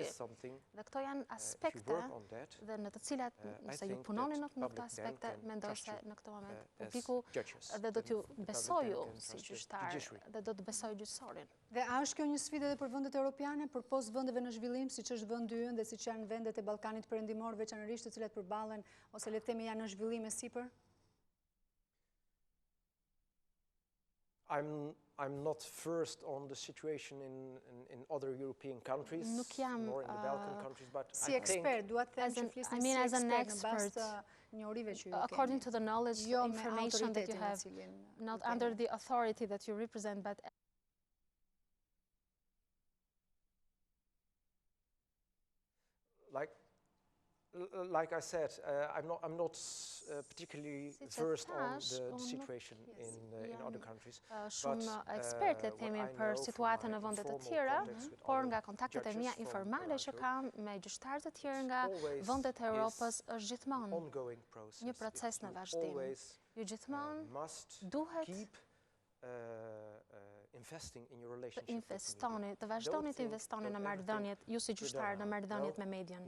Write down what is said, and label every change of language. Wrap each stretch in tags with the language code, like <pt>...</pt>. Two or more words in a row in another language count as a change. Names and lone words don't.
<sq>Dhe këto janë aspekte dhe në të cilat nëse ju punoni në këto aspekte, mendoj se në këtë moment publiku dhe do t'ju besojë si gjyqtar dhe do të besojë gjyqësorin. Dhe a është kjo një sfidë edhe për vendet europiane, për post vendeve në zhvillim, siç është vendi ynë dhe siç janë vendet e Ballkanit Perëndimor, veçanërisht të cilat përballen ose le të themi janë në zhvillim e sipër?</sq> <en>I'm not first on the situation in other European countries, nor in the Balkan countries, but</en> <sq>si ekspert, duat të them që flisni si ekspert në bazë të njohurive që ju keni.</sq> <en>According to the knowledge, information that you have, not under the authority that you represent, but like I said, I'm not particularly versed on the situation in other countries.</en> <sq>Shumë ekspert le themi për situatën në vende të tjera, por nga kontaktet e mia informale që kam me gjyqtarë të tjerë nga vendet e Europës është gjithmonë një proces në vazhdim. Ju gjithmonë duhet të investoni, të vazhdoni të investoni në marrëdhëniet, ju si gjyqtar në marrëdhëniet me median.</sq>